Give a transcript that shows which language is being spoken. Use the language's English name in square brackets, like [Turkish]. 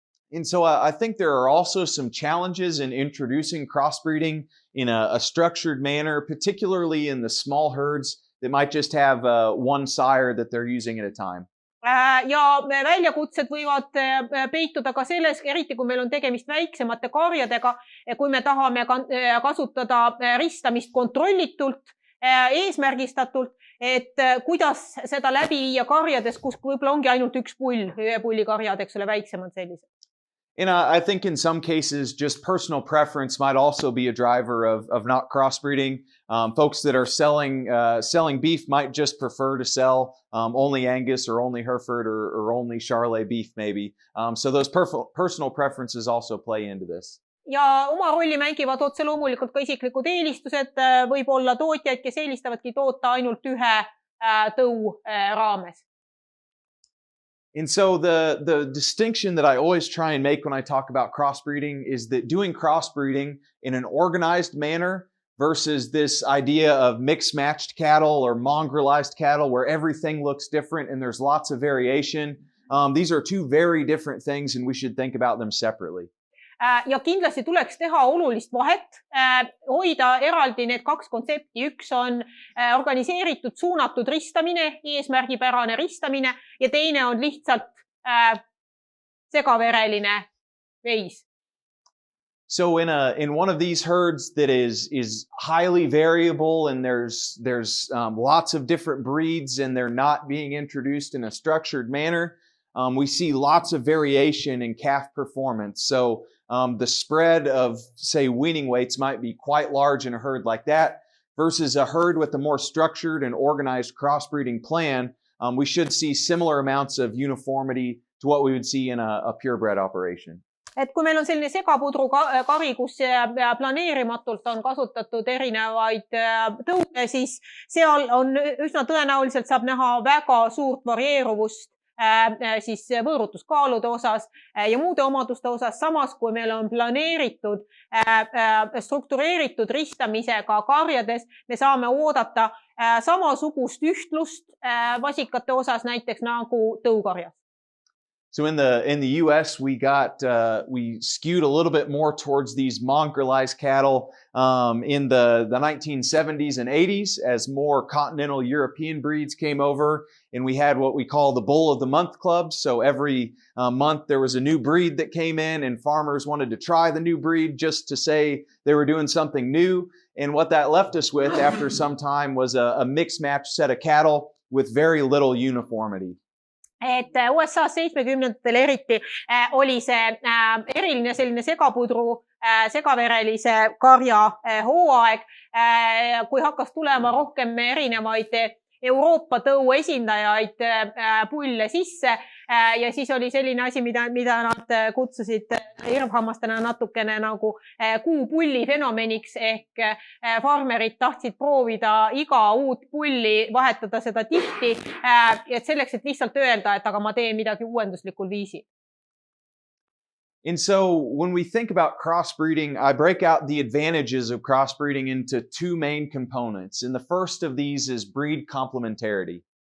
[English] And so I think there are also some challenges in introducing crossbreeding in a structured manner, particularly in the small herds that might just have one sire that they're using at a time. [Estonian] Ja väljakutsed võivad peituda ka selles, eriti kui meil on tegemist väiksemate karjadega, kui me tahame kasutada ristamist kontrollitult, eesmärgistatult, et kuidas seda läbi viia karjades, kus võib-olla ongi ainult üks pull, ühe pulli karjad, eks ole, väiksemad sellised. [English] And I think in some cases, just personal preference might also be a driver of not crossbreeding. Folks that are selling beef might just prefer to sell only Angus or only Hereford or only Charolais beef maybe. So those personal preferences also play into this. [Estonian] Ja oma rolli mängivad otse loomulikult ka isiklikud eelistused. Võib olla tootjaid, kes eelistavadki toota ainult ühe tõu raames. [English] And so the distinction that I always try and make when I talk about crossbreeding is that doing crossbreeding in an organized manner versus this idea of mixed-matched cattle or mongrelized cattle where everything looks different and there's lots of variation. These are two very different things and we should think about them separately. [Estonian] Ja kindlasti tuleks teha olulist vahet, hoida eraldi need kaks kontsepti. Üks on organiseeritud, suunatud ristamine, eesmärgipärane ristamine ja teine on lihtsalt segavereline veis. [English] So in one of these herds that is highly variable and there's lots of different breeds and they're not being introduced in a structured manner, we see lots of variation in calf performance. So the spread of, say, weaning weights might be quite large in a herd like that versus a herd with a more structured and organized crossbreeding plan. We should see similar amounts of uniformity to what we would see in a purebred operation. [Estonian] Et kui meil on selline segapudru kari, kus planeerimatult on kasutatud erinevaid tõuge, siis seal on üsna tõenäoliselt saab näha väga suurt varieeruvust siis võõrutuskaalude osas ja muude omaduste osas. Samas, kui meil on planeeritud, struktureeritud ristamisega karjades, me saame oodata samasugust ühtlust vasikate osas, näiteks nagu tõukarjas. [English] So in the US, we skewed a little bit more towards these mongrelized cattle in the 1970s and 80s as more continental European breeds came over, and we had what we call the Bull of the Month clubs. So every month there was a new breed that came in, and farmers wanted to try the new breed just to say they were doing something new. And what that left us with after some time was a mixed match set of cattle with very little uniformity. [Estonian] Et USA 70-ndatel eriti oli see eriline selline segapudru, segaverelise karja hooaeg, kui hakkas tulema rohkem erinevaid Euroopa tõu esindajaid pulle sisse ja siis oli selline asi, mida nad kutsusid irvhammastena natukene nagu kuupulli fenomeniks ehk farmerid tahtsid proovida iga uut pulli, vahetada seda tihti, et selleks, et lihtsalt öelda, et aga ma teen midagi uuenduslikul viisil. [English] And so when we think about crossbreeding, I break out the advantages of crossbreeding into two main components. And the first of these is breed complementarity.